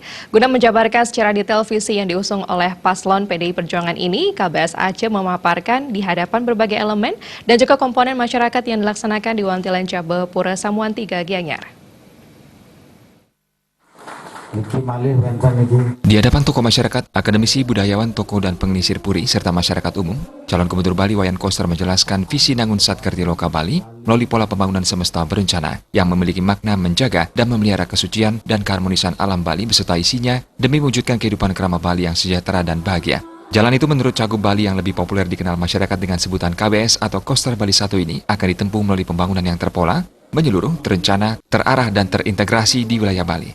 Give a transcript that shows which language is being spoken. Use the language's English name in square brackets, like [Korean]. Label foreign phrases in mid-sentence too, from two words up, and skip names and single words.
[Indonesian] Guna menjabarkan secara detail visi yang diusung oleh paslon PDI Perjuangan ini, KBS Aceh memaparkan di hadapan berbagai elemen dan juga komponen masyarakat yang dilaksanakan di Wantilan Jabe Pura Samuan 3 Gianyar. Di hadapan tokoh masyarakat, akademisi, budayawan, tokoh dan pengelisir puri, serta masyarakat umum, calon gubernur Bali Wayan Koster menjelaskan visi Nangunsat Kerti Loka Bali melalui pola pembangunan semesta berencana yang memiliki makna menjaga dan memelihara kesucian dan keharmonisan alam Bali beserta isinya demi mewujudkan kehidupan kerama Bali yang sejahtera dan bahagia. Jalan itu menurut Cagup Bali yang lebih populer dikenal masyarakat dengan sebutan KBS atau Koster Bali 1 ini akan ditempuh melalui pembangunan yang terpola, menyeluruh, terencana, terarah, dan terintegrasi di wilayah Bali.